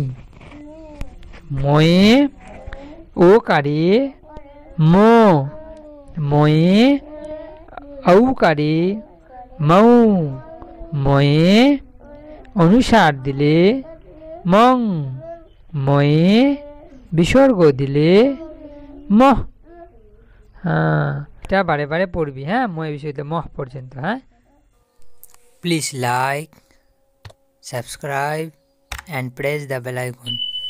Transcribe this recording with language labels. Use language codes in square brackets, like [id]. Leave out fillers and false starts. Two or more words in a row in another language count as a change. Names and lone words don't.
[bn] ময়ে ওকারে মো, ময়ে ঔকারে মৌ, ময়ে অনুসার দিলে মং, ময়ে বিসর্গ দিলে মহ। হ্যাঁ, এটা বারে বারে পড়বি, হ্যাঁ, ময়ে বিসর্গ মহ পর্যন্ত। [en] হ্যাঁ, please like, subscribe and press the bell icon.